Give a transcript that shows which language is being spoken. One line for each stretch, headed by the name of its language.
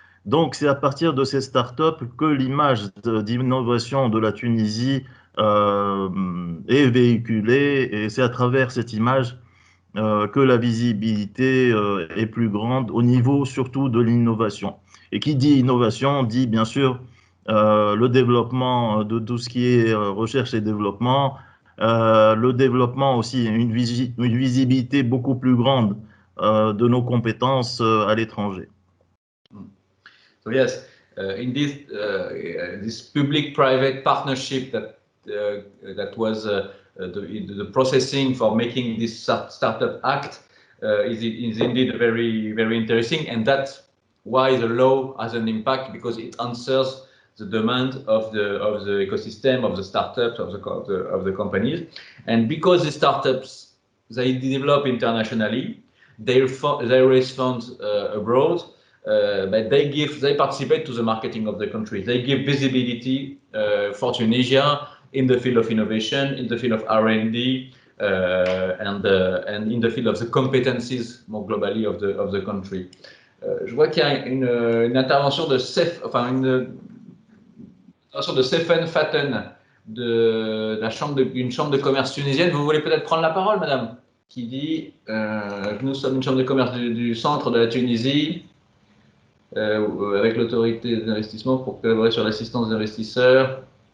French: Donc, c'est à partir de ces startups que l'image d'innovation de la Tunisie est véhiculée, et c'est à travers cette image que la visibilité est plus grande au niveau surtout de l'innovation. Et qui dit innovation dit bien sûr le développement de tout ce qui est recherche et développement, le développement aussi, une visibilité beaucoup plus grande de nos compétences à l'étranger.
English: So yes, in this public-private partnership that was the processing for making this Startup Act is indeed very, very interesting, and that's why the law has an impact, because it answers the demand of the ecosystem, of the startups, of the companies. And because the startups, they develop internationally, they raise funds abroad, but they participate to the marketing of the country. They give visibility for Tunisia in the field of innovation, in the field of R&D, and in the field of the competencies more globally of the country.
French: Je vois qu'il y a une intervention de Sefen Faten d'une chambre de commerce tunisienne. Vous voulez peut-être prendre la parole, madame, qui dit nous sommes une chambre de commerce du centre de la Tunisie, avec l'autorité d'investissement pour collaborer sur l'assistance des investisseurs.